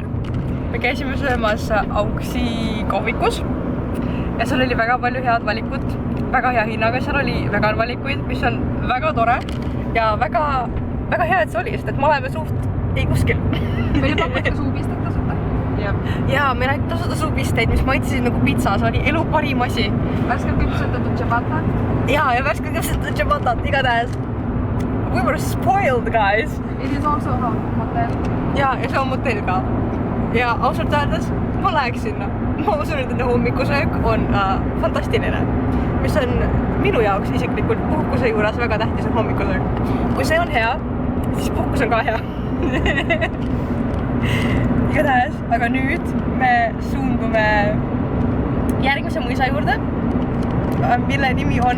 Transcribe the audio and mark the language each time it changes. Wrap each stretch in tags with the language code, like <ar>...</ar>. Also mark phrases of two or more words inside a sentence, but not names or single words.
<et>Me käisime söömas Auksi kohvikus ja seal oli väga palju head valikut, väga hea hinnaga, seal oli vegan valikuid, mis on väga tore ja väga hea, et see oli, sest et me oleme suht ei kuskil. Meile pakuti suupistet tasuta. Ja meil ainult tasuta suupisteid, mis maitsesid nagu pitsa, see oli elu parim asi. Värskelt küpsetatud ciabatta. Ja värskelt küpsetatud ciabattat, igatahes.</et> <en>We were spoiled, guys. It is also a hotel.</en> <et>Ja see on motell ka. Ja ausalt öeldes, ma läheks sinna. Ma usun, et hommikusöök on fantastiline. Mis on minu jaoks isiklikult puhkuse juures väga tähtis on hommikusöök. Kui see on hea, siis puhkus on ka hea. Igatahes, aga nüüd me suundume järgmise mõisa juurde, mille nimi on</et>